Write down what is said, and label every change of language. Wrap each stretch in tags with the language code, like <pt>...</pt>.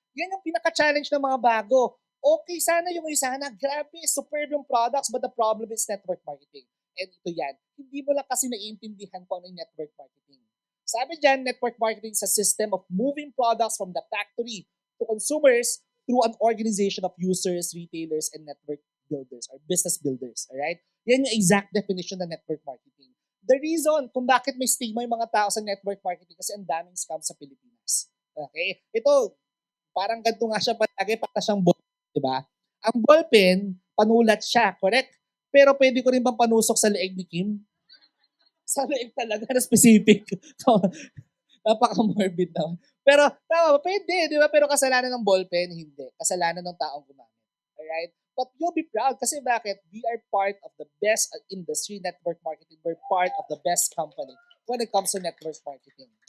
<tl>Yan yung pinaka-challenge ng mga bago. Okay, sana yung Usana.</tl> <en>Grabe, superb yung products, but the problem is network marketing. And</en> <tl>ito yan. Hindi mo lang kasi naiintindihan kung ano yung network marketing. Sabi dyan,</tl> <en>network marketing is a system of moving products from the factory to consumers through an organization of users, retailers, and network builders or business builders. Alright?</en> <tl>Yan yung exact definition ng network marketing.</tl> <en>The reason</en> <tl>kung bakit may stigma yung mga tao sa network marketing kasi ang daming scam sa Pilipinas. Okay? Ito, parang ganito nga siya palagi, para siyang ballpen, di ba? Ang ballpen, panulat siya, correct? Pero pwede ko rin bang panusok sa leeg ni Kim? Sa leeg talaga na specific. Napaka-morbid naman. Pero tama ba? Pwede, di ba? Pero kasalanan ng ballpen, hindi. Kasalanan ng taong gumamit.</tl> <en>Alright? But you'll be proud</en> <tl>kasi bakit?</tl> <en>We are part of the best industry, network marketing. We're part of the best company when it comes to network marketing.</en>